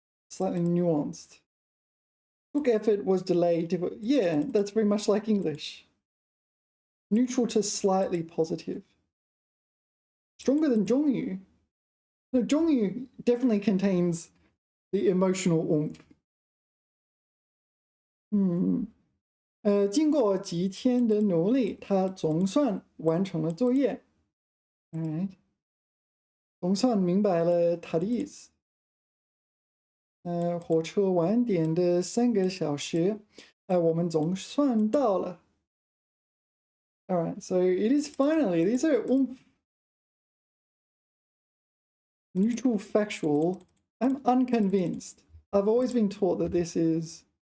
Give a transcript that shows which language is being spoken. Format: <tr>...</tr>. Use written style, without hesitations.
<en>Slightly nuanced. Took effort, was delayed. Yeah, that's very much like English. Neutral to slightly positive. Stronger than Zhongyu. No, Zhongyu definitely contains the emotional oomph.</en> <zh>经过几天的努力，他总算完成了作业。</zh> <en>Alright，</en> <zh>总算明白了他的意思。火车晚点的3个小时，我们总算到了。</zh> <en>Alright, so it is finally. These are oomph. Neutral factual. I'm unconvinced. I've always been taught that this is.</en>